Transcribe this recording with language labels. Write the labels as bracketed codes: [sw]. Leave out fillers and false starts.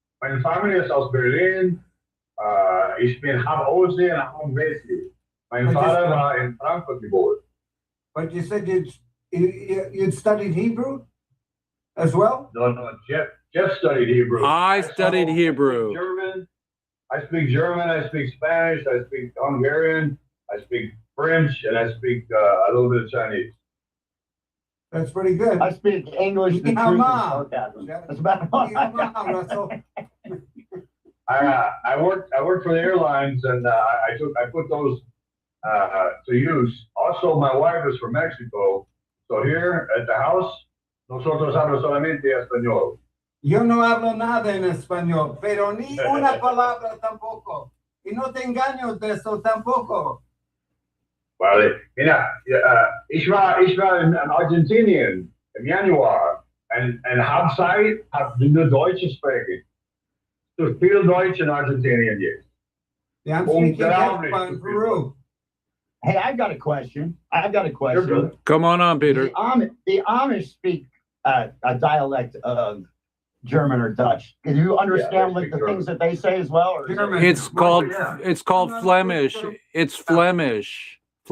[de] Meine Familie ist aus Berlin. Ich bin halb Ostsee und halb Westsee. Mein Vater war in Frankfurt geboren. [en] But you said you'd studied Hebrew as well? No, Jeff studied Hebrew. I studied Hebrew. German. I speak German, I speak Spanish, I speak Hungarian, I speak French, and I speak a little bit of Chinese. That's pretty good. I speak English, the truth, and sarcasm. That's about all I got. Russell. I worked for the airlines, and I put those to use. Also, my wife is from Mexico, so here at the house, [es] nosotros hablamos solamente español. Yo no hablo nada en español, pero ni una palabra tampoco. Y no te engaño de eso tampoco. Vale, mira, [de] ich war in Argentinien im Januar und habe Zeit, habe nur Deutsch gesprochen. So viel Deutsch in Argentinien jetzt. [en] Yeah, I'm speaking in Peru. Hey, I've got a question. Come on, Peter. The Amish speak a dialect of German or Dutch. Can you understand like the things that they say as well? Or German. It's called Flemish. It's Flemish.